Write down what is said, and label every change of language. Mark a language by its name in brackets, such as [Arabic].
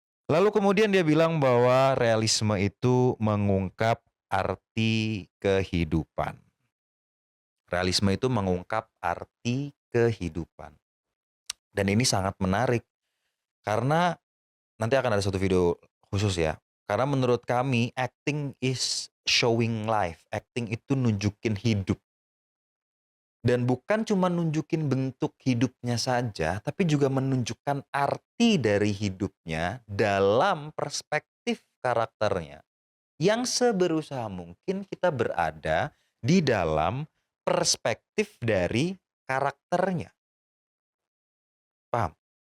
[Indonesian] Lalu kemudian dia bilang bahwa realisme itu mengungkap arti kehidupan. Realisme itu mengungkap arti kehidupan. Dan ini sangat menarik karena nanti akan ada satu video khusus ya. Karena menurut kami [English] acting is showing life. [Indonesian] Acting itu nunjukin hidup. Dan bukan cuma nunjukin bentuk hidupnya saja, tapi juga menunjukkan arti dari hidupnya dalam perspektif karakternya. Yang seberusaha mungkin kita berada di dalam perspektif dari karakternya. Paham?